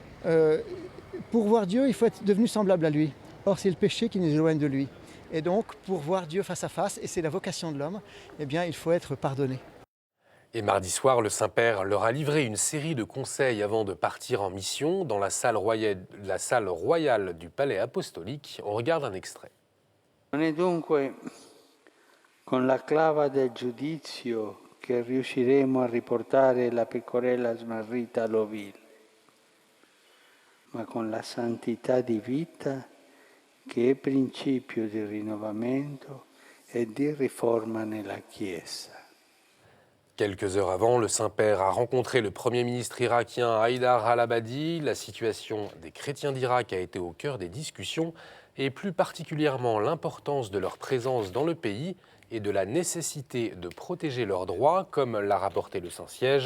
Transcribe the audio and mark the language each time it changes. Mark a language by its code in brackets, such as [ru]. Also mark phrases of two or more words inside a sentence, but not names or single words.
[fr] Pour voir Dieu, il faut être devenu semblable à lui. Or, c'est le péché qui nous éloigne de lui. Et donc, pour voir Dieu face à face, et c'est la vocation de l'homme, eh bien, il faut être pardonné. Et mardi soir, le Saint-Père leur a livré une série de conseils avant de partir en mission dans la salle royale du Palais Apostolique. On regarde un extrait. [it] Non è dunque con la clava del giudizio che riusciremo a riportare la pecorella smarrita all'ovile, ma con la santità di vita che è principio di rinnovamento e di riforma nella Chiesa. [fr] Quelques heures avant, le Saint-Père a rencontré le Premier ministre irakien Haïdar al-Abadi. La situation des chrétiens d'Irak a été au cœur des discussions et plus particulièrement l'importance de leur présence dans le pays et de la nécessité de protéger leurs droits, comme l'a rapporté le Saint-Siège.